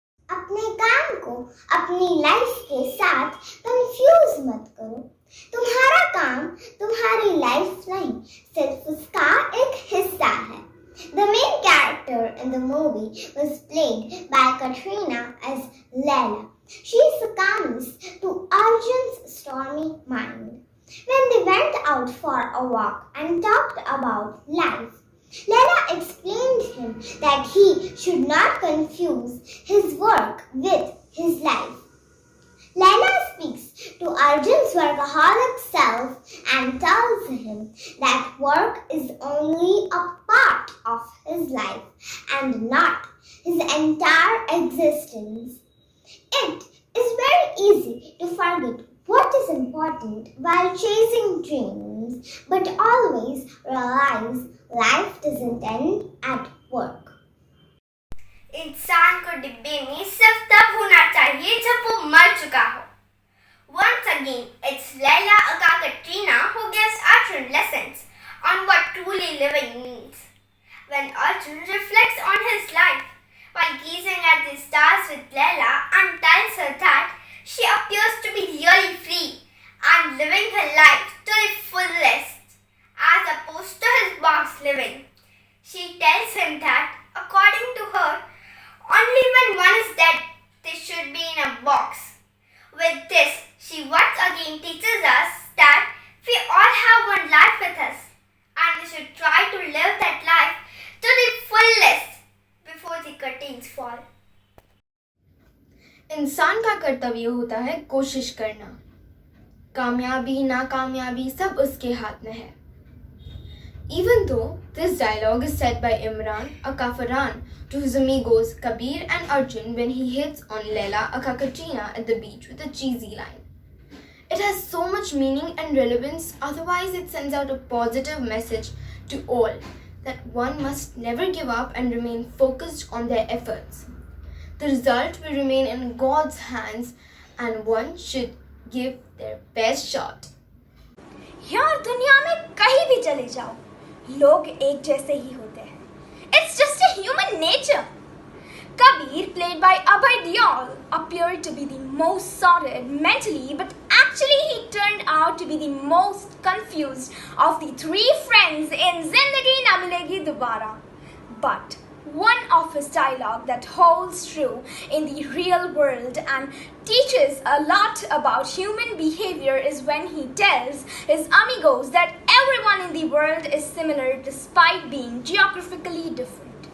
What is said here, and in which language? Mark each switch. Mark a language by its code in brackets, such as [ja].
[hi] अपने काम को अपनी लाइफ के साथ कंफ्यूज मत करो। तुम्हारा काम तुम्हारी लाइफ नहीं, सिर्फ उसका एक हिस्सा है। [en] The main character in the movie was played by Katrina as Laila. She succumbs to Arjun's stormy mind. When they went out for a walk and talked about life, Laila explained him that he should not confuse his work with his life. Laila speaks to Arjun's workaholic self and tells him that work is only a part of his life and not his entire existence. It is very easy to forget what is important while chasing dreams, but always realize life doesn't end at work. [hi] इंसान को डिब्बे में सिर्फ तब होना चाहिए जब वो मर चुका हो। [en] Once again, it's Laila aka Katrina who gives Arjun lessons on what truly living means. When Arjun reflects on his life while gazing at the stars with Laila and tells her that she appears to be really free and living her life to the fullest as opposed to his box living. She tells him that according to her, only when one is dead, they should be in a box. With this, she once again teaches us that we all have one life with us and we should try to live that life to the fullest before the curtains fall. [hi] इंसान का कर्तव्य होता है कोशिश करना। कामयाबी नाकामयाबी सब उसके हाथ में है। [en] Even though this dialogue is said by Imran aka Farhan to his amigos Kabir and Arjun when he hits on Laila aka Katrina at the beach with a cheesy line. It has so much meaning and relevance, otherwise it sends out a positive message to all that one must never give up and remain focused on their efforts. The result will remain in God's hands and one should give their best shot. [hi] यार दुनिया में कहीं भी चले जाओ, लोग एक जैसे ही होते हैं. [en] It's just a human nature. Kabir, played by Abhay Deol, appeared to be the most sorted mentally, but actually he turned out to be the most confused of the three friends in Zindagi Na Milegi Dobara. But one of his dialogue that holds true in the real world and teaches a lot about human behavior is when he tells his amigos that everyone in the world is similar despite being geographically different.